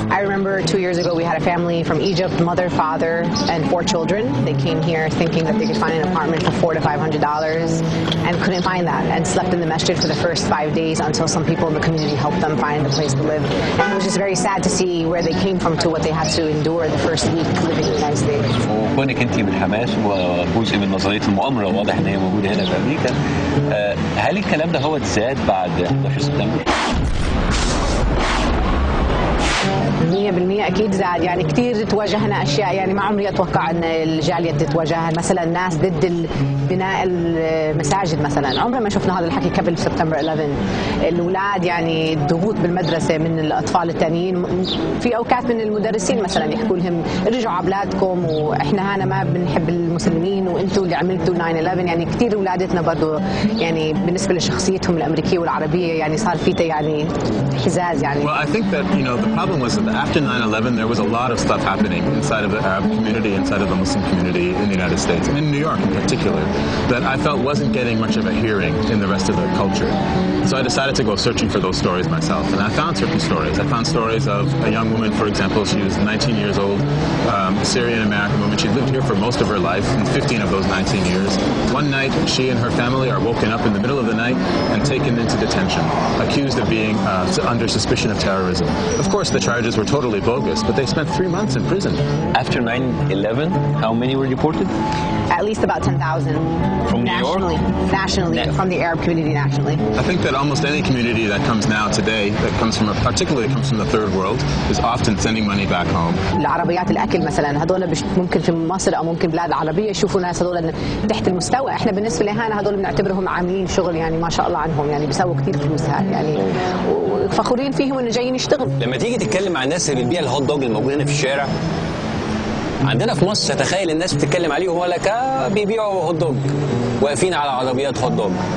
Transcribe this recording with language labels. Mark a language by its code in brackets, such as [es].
[en] I remember 2 years ago we had a family from Egypt, mother, father, and 4 children. They came here thinking that they could find an apartment for $400 to $500 and couldn't find that, and slept in the masjid for the first 5 days until some people in the community helped them find a place to live. And it was just very sad to see where they came from to what they had to endure the first week living in the United States. [ar] وكونك انت من حماس وجزء من نظريه المؤامره واضح ان هي موجوده هنا في امريكا، هل الكلام ده هو زاد بعد 11 سبتمبر؟ 100% اكيد زاد، يعني كثير تواجهنا اشياء يعني ما عمري اتوقع ان الجاليه تتواجهها، مثلا الناس ضد بناء المساجد مثلا، عمرنا ما شفنا هذا الحكي قبل سبتمبر 11. الاولاد يعني الضغوط بالمدرسه من الاطفال الثانيين، في اوقات من المدرسين مثلا يحكوا لهم ارجعوا على اولادكم واحنا هنا ما بنحب المسلمين وانتم اللي عملتوا 9/11. يعني كثير اولادتنا برضه يعني بالنسبه لشخصيتهم الامريكيه والعربيه يعني صار في يعني حزاز يعني. [en] Well, I think that the problem was that after 9/11 9/11, there was a lot of stuff happening inside of the Arab community, inside of the Muslim community in the United States, and in New York in particular, that I felt wasn't getting much of a hearing in the rest of the culture. So I decided to go searching for those stories myself, and I found certain stories. I found stories of a young woman, for example. She was 19 years old, a Syrian-American woman. She lived here for most of her life, in 15 of those 19 years. One night, she and her family are woken up in the middle of the night and taken into detention, accused of being under suspicion of terrorism. Of course, the charges were totally bogus, but they spent 3 months in prison. After 9/11, how many were deported? At least about 10,000. From New York? Nationally, from the Arab community nationally. I think that almost any community that comes now today, that comes from, particularly comes from the third world, is often sending money back home. [ar] العربيات الأكل مثلا هذول ممكن في مصر أو ممكن بلاد عربية يشوفوا ناس هذول تحت المستوى، احنا بالنسبة لهنا هذول بنعتبرهم عاملين شغل يعني ما شاء الله عنهم، يعني بيسووا كثير فلوس يعني وفخورين فيهم إنه جايين يشتغلوا. لما تيجي تتكلم مع الناس اللي بتبيع الهوت دوج الموجود هنا في الشارع عندنا في مصر، تتخيل الناس بتتكلم عليهم ولا بيبيعوا هوت دوج واقفين على عربيات هوت دوج.